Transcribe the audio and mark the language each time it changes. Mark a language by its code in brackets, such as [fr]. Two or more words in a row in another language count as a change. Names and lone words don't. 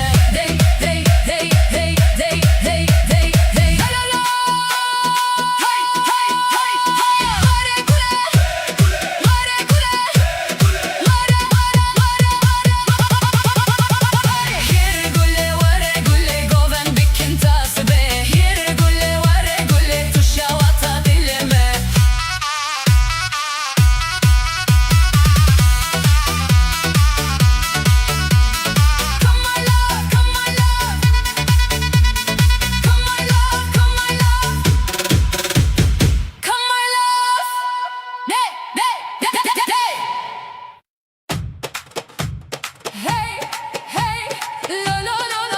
[ku] Dey, dey, dey, dey, dey, dey, dey, dey. La la la. Hay, hay, hay, hay. Vare gule, vare gule, vare, vare, vare. Here gülle vare gülle goven bikin tasbe. Here gülle vare gülle tuşa vata dilime. [en] Come my love, come my love. Come my love, come my love. Come my love. Hey, hey, hey, hey, hey. Hey, hey, lo lo lo lo.